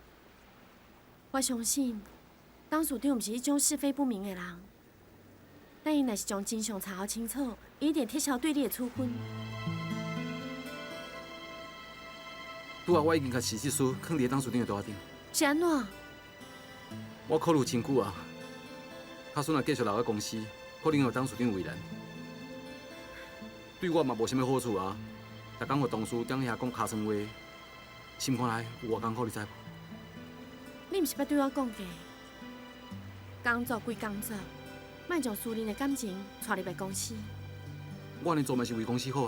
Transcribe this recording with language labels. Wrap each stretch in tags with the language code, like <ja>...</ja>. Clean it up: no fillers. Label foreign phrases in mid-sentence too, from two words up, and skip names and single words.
<nan>我相信董事长毋是迄种是非不明的人， 但伊若是将真相查好清楚，伊一定撤销对你的处分。拄啊，我已经甲辞职书放伫董事长的桌顶。是安怎？我考虑真久啊，卡孙若继续留喺公司，可能让董事长为难，对我嘛无啥物好处啊。逐工互同事踮遐讲卡酸话，心肝内有偌艰苦，你知无？你毋是捌对我讲过，工作归工作，莫将私人的感情带入办公室。我安尼做嘛是为公司好啊。</nan>